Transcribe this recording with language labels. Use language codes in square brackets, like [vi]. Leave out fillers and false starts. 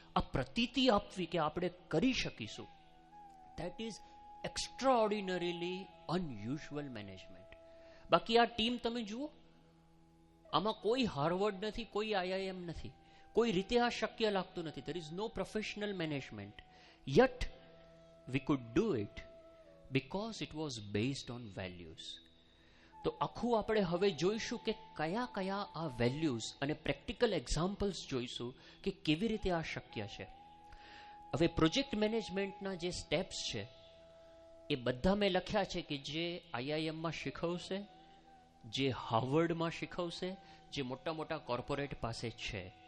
[gu] આ પ્રતીતિ આપવી કે આપણે કરી શકીશું, [en] That is extraordinarily unusual management. [gu] બાકી આ ટીમ તમે જુઓ, આમાં કોઈ હાર્વર્ડ નથી, કોઈ IIM નથી, કોઈ રીતે આ શક્ય લાગતું નથી. [en] there is no professional management, yet we could do it because it was based on values. [gu] તો આખું આપણે હવે જોઈશું કે કયા કયા આ વેલ્યુઝ અને પ્રેક્ટિકલ એક્ઝામ્પલ્સ જોઈશું કે કેવી રીતે આ શક્ય છે. હવે પ્રોજેક્ટ મેનેજમેન્ટના જે સ્ટેપ્સ છે એ બધા મેં લખ્યા છે કે જે IIMમાં શીખવશે, જે હાર્વર્ડમાં શીખવશે, જે મોટા મોટા કોર્પોરેટ પાસે છે.